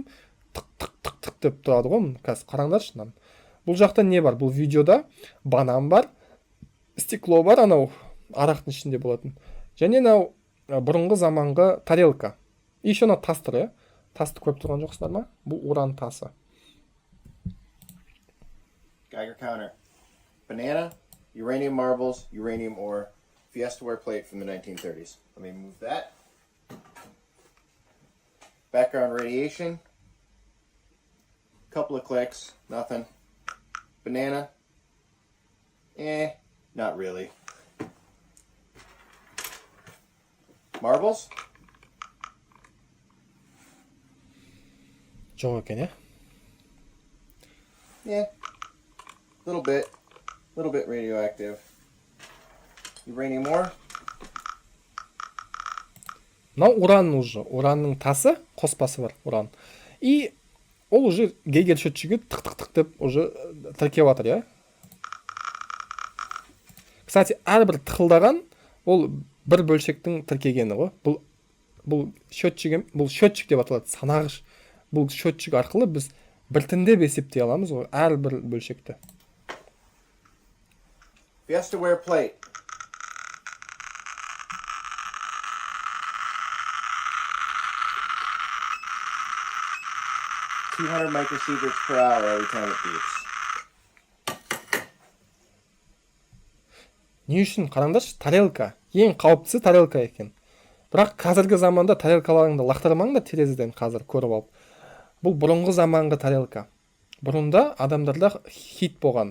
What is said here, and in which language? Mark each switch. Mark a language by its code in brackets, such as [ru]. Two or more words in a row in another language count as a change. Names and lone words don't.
[kk] Тық деп тұрады ғой. Қазір қараңдаршы. Бұл жақта не бар? Бұл видеода банан бар, стекло бар, анау арақтың ішінде болатын. Және анау бұрынғы заманғы тарелка. Еще анау тас тұр, Тасты көріп тұрған жоқсыздар ма? Бұл уран тасы. [en] Geiger counter. Banana, uranium marbles, uranium ore, Fiestaware plate from the 1930s. Let me move that. Background radiation. Couple of clicks, nothing. Banana. Not really. Marbles. [kk] Жоқ екен, [en] Little bit radioactive. Uranium ore. [kk] Мынау уран уже. Уранның тасы, қоспасы бар, уран. И ол уже Гейгер счетчигі тық деп уже тіркеп жатыр, Кстати, әрбір тықылдаған ол бір бөлшектің тіркегені ғой. Бұл счетчик деп аталады, санағыш. Бұл счетчик арқылы біз біртіндеп есептей аламыз ғой, әрбір бөлшекті. [en] Fiestaware plate. $200 microsieverts per hour every time it beeps. [kk] Не үшін қараңдаршы, тарелка. Ең қауіптісі тарелка екен. Бірақ қазіргі заманда тарелкаларыңды лақтырмаңдар терезеден қазір көріп алып. Бұл бұрынғы заманғы тарелка. Бұрында адамдарда хит болған.